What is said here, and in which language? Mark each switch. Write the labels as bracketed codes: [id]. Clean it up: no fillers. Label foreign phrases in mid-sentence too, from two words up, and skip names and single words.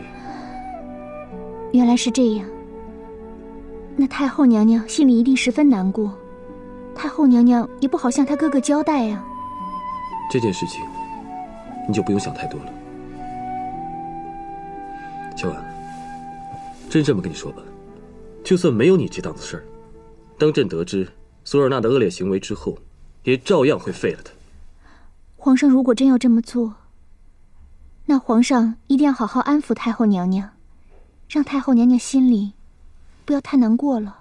[zh] 原來是這樣，那太后娘娘心裡一定十分難過，太后娘娘也不好向她哥哥交代啊。這件事情，你就不用想太多了。小婉，朕這麼跟你說吧，就算沒有你這檔子事兒，當朕得知索爾納的惡劣行為之後，也照樣會廢了他。皇上如果真要這麼做，那皇上一定要好好安撫太后娘娘，讓太后娘娘心裡不要太難過了。